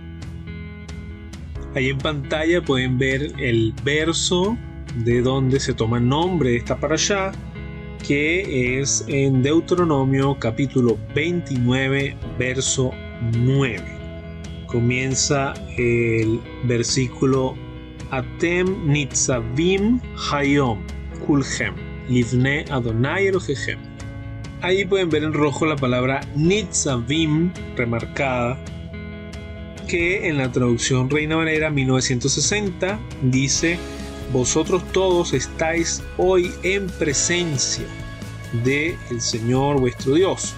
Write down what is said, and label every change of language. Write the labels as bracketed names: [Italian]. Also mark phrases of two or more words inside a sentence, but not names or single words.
[Spanish] Ahí en pantalla pueden ver el verso de donde se toma nombre de esta parashá, que es en Deuteronomio capítulo 29, verso 9. Comienza el versículo [Hebrew] אתם נצבים היום כלכם לפני אדוני אלהיכם. [Spanish] Ahí pueden ver en rojo la palabra nitzavim remarcada, que en la traducción Reina Valera 1960 dice: vosotros todos estáis hoy en presencia del Señor vuestro Dios.